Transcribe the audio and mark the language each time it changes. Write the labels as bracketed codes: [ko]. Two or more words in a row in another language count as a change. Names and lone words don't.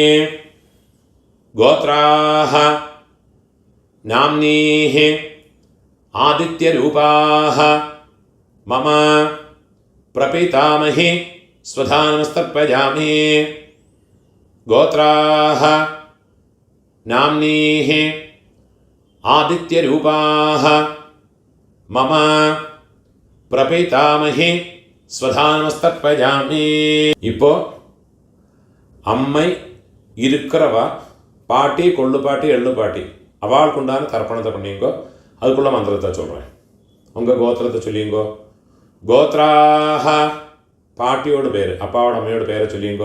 [sa] ഗോത്രാഹ നാംനീഃ ആദിത്യരൂപാഹ മമ പ്രപിതാമഹേ സ്വധാനമസ്തർപ്പയാമി. ഗോത്രാഹ नाम्नीः आदित्यरूपाः मम प्रपितामही स्वधानमस्तर्पयामि. [ta] இப்போ அம்மை இருக்கிறவா பாட்டி கொள்ளு பாட்டி எள்ளு பாட்டி அவளுக்கு உண்டான தர்ப்பணத்தை பண்ணிங்கோ. அதுக்குள்ள மந்திரத்தை சொல்கிறேன். உங்கள் கோத்திரத்தை சொல்லிங்கோ. கோத்ராஹ பாட்டியோட பேர், அப்பாவோட அம்மையோட பேரை சொல்லிங்கோ.